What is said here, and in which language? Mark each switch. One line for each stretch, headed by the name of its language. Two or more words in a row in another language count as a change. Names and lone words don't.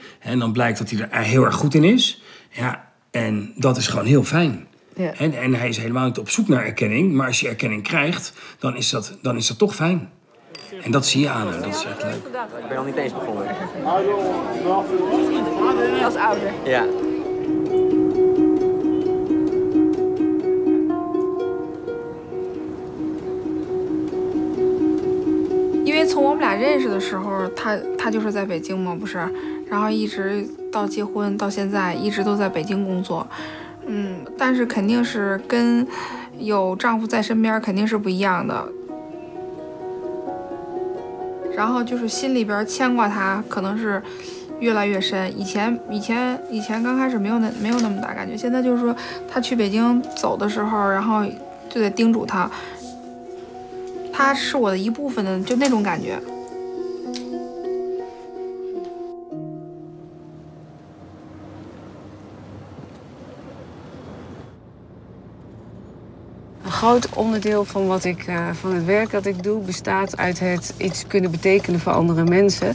Dutch: En dan blijkt dat hij er heel erg goed in is. Ja, en dat is gewoon heel fijn. Ja. En hij is helemaal niet op zoek naar erkenning. Maar als je erkenning krijgt, dan is dat toch fijn. En dat zie je aan hem. Dat is echt leuk. Ik ben nog niet eens begonnen. Als ouder. Ja.
Chinese: 因为从我们俩认识的时候，他就是在北京嘛，不是，然后一直到结婚到现在，一直都在北京工作。但是肯定是跟有丈夫在身边肯定是不一样的。然后就是心里边牵挂他，可能是越来越深。以前刚开始没有那么大感觉，现在就是说他去北京走的时候，然后就得叮嘱他。他是我的一部分的，就那种感觉。
Dutch: Een groot onderdeel van van het werk dat ik doe bestaat uit het iets kunnen betekenen voor andere mensen.